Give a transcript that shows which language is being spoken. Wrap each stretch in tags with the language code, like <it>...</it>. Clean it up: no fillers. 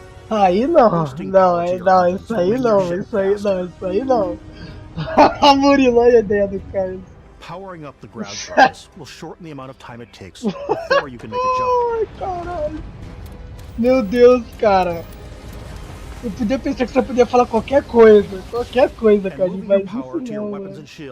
<pt>Aí não, isso aí não. A Murilo, olha a ideia do Carlos.</pt> <en>Powering up the ground drives will shorten the amount of time it takes before you can make a jump.</en> <pt>Ai, caralho. Meu Deus, cara. Eu podia pensar que você podia falar qualquer coisa, cara, mas isso não, mano.</pt>